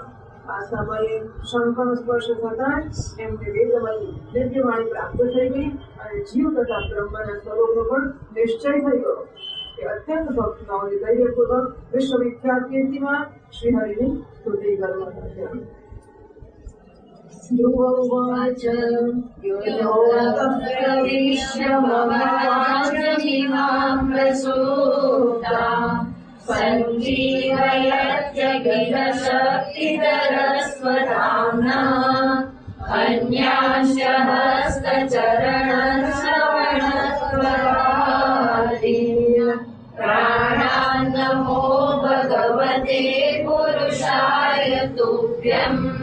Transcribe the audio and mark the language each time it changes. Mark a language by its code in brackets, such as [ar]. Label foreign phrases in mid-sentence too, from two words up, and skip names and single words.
[gu] આ સમયે શંખનો સ્પર્શ થતાં જ એમને વેદમય દિવ્યવાણી પ્રાપ્ત થઈ ગઈ અને જીવ તથા બ્રહ્મના સ્વરૂપનો પણ નિશ્ચય થઈ ગયો. એ અત્યંત ભક્તિભાવને ધૈર્યપૂર્વક વિશ્વવિખ્યાત કીર્તિમાં શ્રી હરિની સ્તુતિ કરવા લાગ્યા. [sa] ध्रुव उवाच योगप्रविश्य मम वाचमिमां प्रसूतां सञ्जीवयत्यखिल शक्तिधरस्वधाम्ना अन्यांश्च हस्तचरणश्रवणत्वरादीन् प्राणान् नमो भगवते पुरुषाय तुभ्यम्